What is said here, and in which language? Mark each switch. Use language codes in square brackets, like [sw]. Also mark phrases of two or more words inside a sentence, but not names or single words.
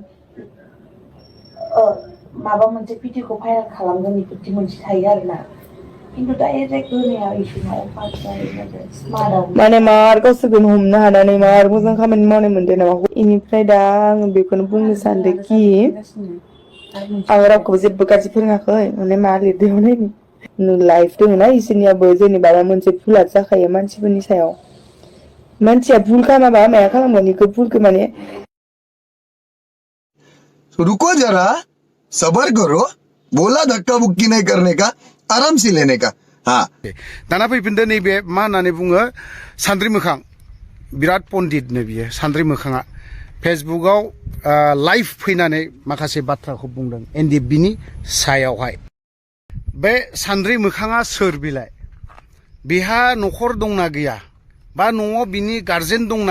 [brx] माबा मोनसे भिडिअखौ भाइरेल खालामगोन बेफोरदि मोनसे थायो आरोना खिन्थु डाइरेक्ट होनाया इसोरना अफार जायो माने मार गावसोरखौनो हमनो हानानै मार मोजां खामानि मावनाय मोनदों नामा इनिफ्राय दा आं बेखौनो बुंनो सानदोंखि आं रावखौबो जेबो गाज्रि फोरोङाखै माने मा लिरदों नायनि लाइफ दङना इसोरनियाबो जेनेबा मोनसे भुला जाखायो मानसिफोरनि सायाव मानसिया भुल खालामाबा माया खालामगोन इखौ भुलखौ माने [hi] रुको जरा सबर करो बोला धक्का बुक्की नहीं करने का आराम से लेने का हाँ [brx] दाना फैफिनदो नैबे मा होननानै बुङो सान्द्रि मोखां बिराद पन्डितनो बियो सान्द्रि मोखाङा फेसबुकआव लाइभ फैनानै माखासे बाथ्राखौ बुंदों एनडिएफबिनि सायावहाय बे सान्द्रि मोखाङा सोर बिलाय बिहा न'खर दंना गैया बा न'आव बिनि गार्जेन दंना